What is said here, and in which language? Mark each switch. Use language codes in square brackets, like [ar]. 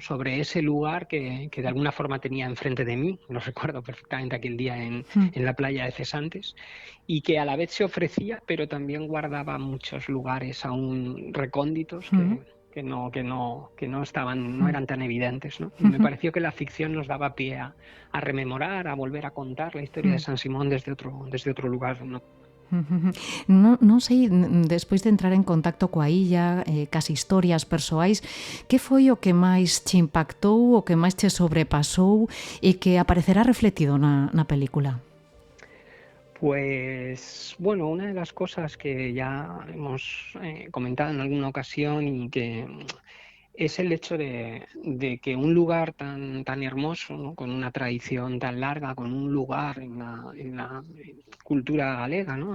[es] Sobre ese lugar que de alguna forma tenía enfrente de mí, lo recuerdo perfectamente aquel día en la playa de Cesantes, y que a la vez se ofrecía, pero también guardaba muchos lugares aún recónditos que no estaban, no eran tan evidentes, ¿no? Y me pareció que la ficción nos daba pie a rememorar, a volver a contar la historia de San Simón desde otro lugar, ¿no? [gl] Non sei, despois de entrar en contacto coa illa, cas historias persoais, que foi o que máis che impactou, o que máis che sobrepasou e que aparecerá refletido na película? [es] Pues bueno, una de las cosas que ya hemos comentado en alguna ocasión y que es el hecho de que un lugar tan hermoso, ¿no? Con una tradición tan larga, con un lugar en la cultura galega, ¿no?